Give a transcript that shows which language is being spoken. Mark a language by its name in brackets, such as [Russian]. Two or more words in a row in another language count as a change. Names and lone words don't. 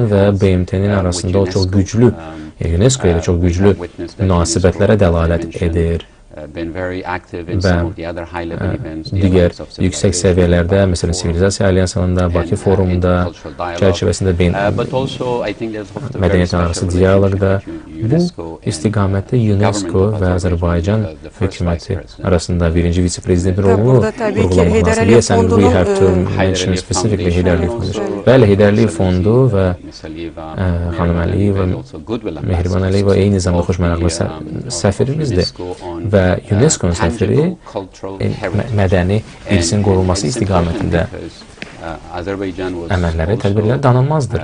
[Azerbaijani] və BMT-nin arasında o çox güclü, UNESCO ilə çox güclü münasibətlərə dəlalət edir və digər yüksək səviyyələrdə, məsələn, Sivilizasiya Alyansında, Bakı forumunda, çərçivəsində mədəniyyət arası dialoqda bu istiqamətdə UNESCO və Azərbaycan hökuməti arasında birinci vitse-prezidentin rolunu vurğulamaq lazım. [English] Yes, and we have to mention specifically Heydərli fondu. [Azerbaijani] Bəli, Heydərli fondu və xanım Əliyeva, Mehriban Əliyeva eyni zamanda xoşməraqlı səfirimizdir və UNESCO-nun səfiri mədəni irsin qorunması istiqamətində əməlləri, tədbirləri danılmazdır.